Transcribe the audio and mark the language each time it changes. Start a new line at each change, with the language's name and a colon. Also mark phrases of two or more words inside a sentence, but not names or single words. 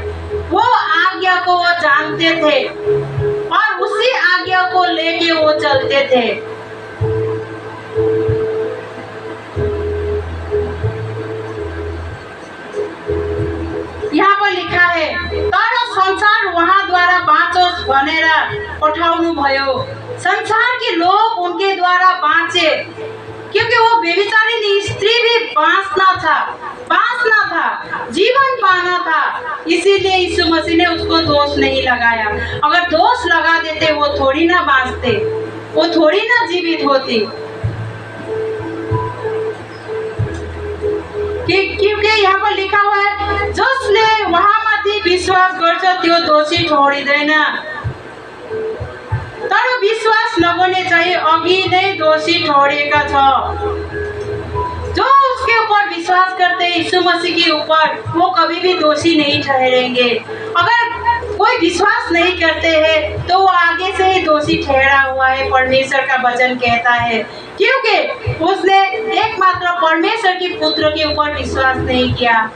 Hindi: वो आज्ञा को वो जानते थे और उसी आज्ञा को लेके वो चलते थे। यहाँ पर लिखा है,
Nepali: तर संसार वहाँ द्वारा बाँचोस् भनेर पठाउनु भयो।
Hindi: संसार के लोग उनके द्वारा बाँचे, क्योंकि वो बेबिचारी स्त्री भी बाँचना था, जीवन पाना था। इसीलिए यीशु मसीह ने उसको दोष नहीं लगाया। अगर दोष लगा देते वो थोड़ी ना बाँचते, वो थोड़ी ना जीवित होती। क्योंकि यहाँ पर लिखा हुआ है,
Nepali: जसले वहाँ माथि विश्वास गर्छ त्यो दोषी ठहरिँदैन, तर विश्वास नगर्ने चाहिँ अघि नै दोषी ठहरेका छ।
Hindi: जो उसके ऊपर विश्वास करते हैं यीशु मसीह के ऊपर, वो कभी भी दोषी नहीं ठहरेंगे। अगर कोई विश्वास नहीं करते हैं तो वो आगे से ही दोषी ठहरा हुआ है, परमेश्वर का वचन कहता है, क्योंकि उसने एकमात्र परमेश्वर के पुत्र के ऊपर विश्वास नहीं किया।